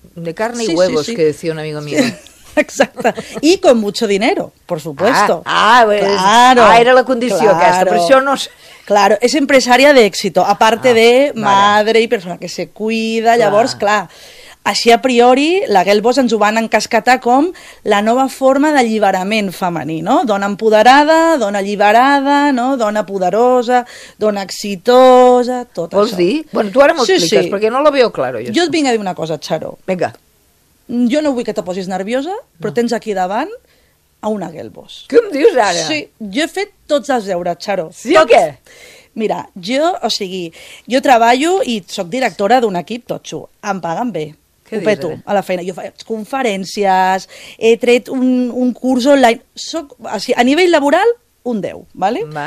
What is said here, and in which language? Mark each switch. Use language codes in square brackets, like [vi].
[es] De carne y huevos, sí. Que decía un amigo mío. Sí. [ca] Exacte. [es] I con mucho dinero, por supuesto. Claro. [ca] Ah, era la condició aquesta, però això no... [es] Claro, [ca] es empresària d'èxito, [es] aparte de madre [ca] i persona que se cuida, llavors, clar, així a priori, la girl boss ens ho van encascatar com la nova forma d'alliberament femení, no? Dona empoderada, dona alliberada, no? Dona poderosa, dona exitosa, tot Vols això. Vols dir? Bueno, tu ara m'ho expliques, perquè [es] no lo veo claro. [ca] Jo et vinc a dir una cosa, Charo. Vinga. Jo no vull que te posis nerviosa, però tens aquí davant a una girl boss. Què em dius ara? Sí, jo he fet tots els deures, Charo. Sí o què? Mira, jo treballo i sóc directora d'un equip totxo. Em paguen bé. Què dius? Ho peto a la feina. Jo faig conferències, he tret un curs online. A nivell laboral, un 10, ¿vale?